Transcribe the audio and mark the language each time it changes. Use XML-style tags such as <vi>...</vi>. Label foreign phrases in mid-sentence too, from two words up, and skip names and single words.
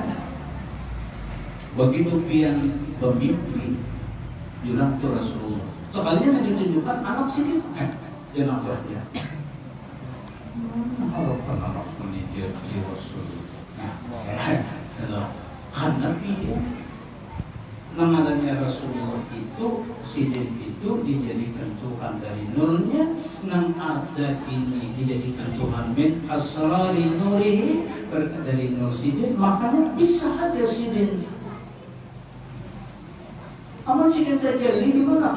<bjn>Begitu pian bermimpi bilang tuh Rasulullah. Sekalinya ditunjukkan anak sini. Dia nampak dia. Harapan anak ini dia Rasulullah. Karena dia namanya Rasulullah itu sidin itu dijadikan Tuhan dari nurnya, nang ada ini dijadikan Tuhan</bjn> <ar>min asrari nurihi,</ar> <bjn>berkat dari nur sidin, makanya bisa ada sidin. Aman sidin terjadi di mana?</bjn>